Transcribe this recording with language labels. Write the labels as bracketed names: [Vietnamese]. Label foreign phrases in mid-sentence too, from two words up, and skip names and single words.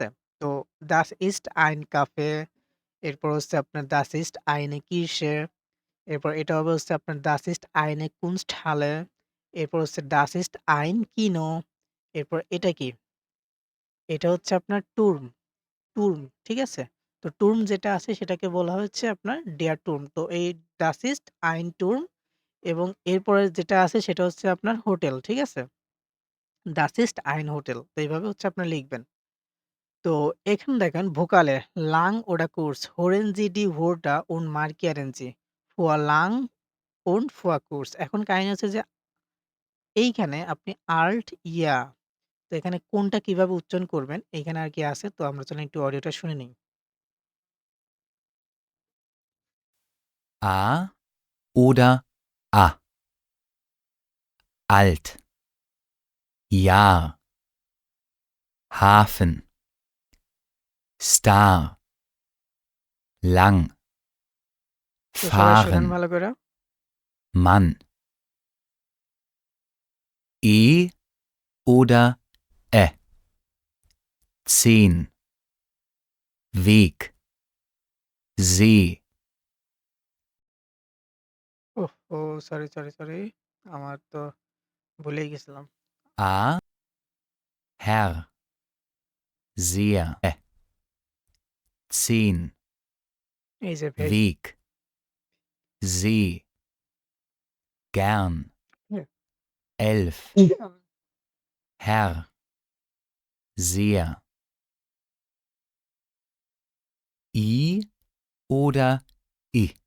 [German] তো Das ist ein Café [Bangla] এরপর হচ্ছে আপনার [German] Das ist eine Kirsche [Bangla] এরপর এটা হবে হচ্ছে আপনার [German] Das ist eine Kunsthalle [Bangla] এরপর হচ্ছে [German] Das ist ein Kino [Bangla] এরপর এটা কি? এটা হচ্ছে আপনার Turm ঠিক আছে? তো Turm যেটা আছে সেটাকে বলা হচ্ছে আপনার [German] Der Turm [Bangla] তো এই [German] Das ist ein Turm [Bangla] এবং এরপরে যেটা আছে সেটা হচ্ছে আপনার হোটেল। ঠিক আছে? [German] Das ist ein Hotel [Bangla] তো এইভাবে হচ্ছে আপনারা লিখবেন। তো এখানে দেখেন ভোকালে [German] lang oder kurz hören Sie die Wörter und markieren sie vor lang und vor kurz [Bangla] এখন কাহিনী হচ্ছে যে এইখানে আপনি [German] alt ja [Bangla] তো এখানে কোনটা কিভাবে উচ্চারণ করবেন এইখানে আর কি আছে তো আমরা চলেন একটু অডিওটা শুনে নিই। [German] A oder A. Alt. Jahr. Hafen. Star. Lang. [Bangla] তো সবাই শোনেন [German] Fahren. [Bangla] ভালো করে। [German] Mann. E oder Ä. 10. Weg. See. [Bangla] ওহহো! সরি। আমার তো ভুলেই গেছিলাম। [German] A. Herr. Sehr. Ä. 10. [Bangla] এই যে ভেগ [German] Weg. See. Gern. [Bangla] হ্যাঁ। [German] 11. Herr. Sehr. I oder I.